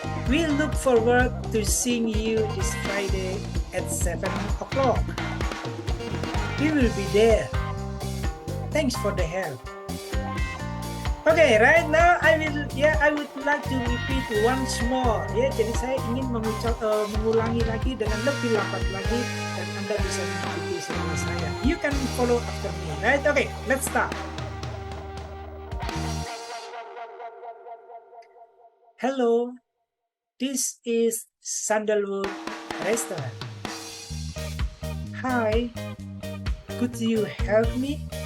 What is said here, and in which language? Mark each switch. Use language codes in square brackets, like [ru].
[en] We look forward to seeing you this Friday at 7 o'clock. We will be there. Thanks for the help. Okay, right now I would like to repeat once more. [id] Jadi saya ingin mengulangi lagi dengan lebih lambat lagi dan Anda bisa mengikuti sama saya. [en] You can follow after me, right? Okay, let's start. Hello, this is Sandalwood Restaurant. Hi, could you help me?